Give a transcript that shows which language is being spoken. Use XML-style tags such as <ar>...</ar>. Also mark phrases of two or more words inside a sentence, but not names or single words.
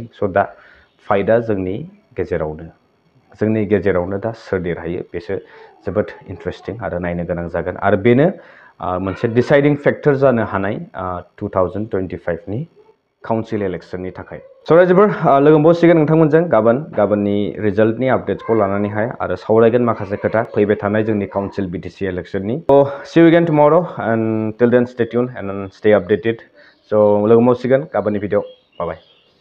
<brx>स' दा फाइटआ जोंनि गेजेरावनो दा सोर देरहायो बेसो जोबोद इन्ट्रेस्टिं आरो नायनो गोनां जागोन। आरो बेनो मोनसे</brx> <en>deciding factor</en> <brx>जानो हानाय 2025नि</brx> <en>council electionनि</en> <brx>थाखाय। स' रायजोफोर लोगो मोनबावसिगोन नोंथांमोनजों गाबोननि</brx> <en>resultनि updatesखौ</en> <brx>लानानैहाय, आरो सावरायगोन माखासे खोथा फैबाय थानाय जोंनि</brx> <en>council BTC electionनि। स' see you again tomorrow and till then stay tuned and stay updated.</en> <brx>स' लोगो मोनबावसिगोन गाबोननि भिडिअ'।</brx> <en>bye bye.</en>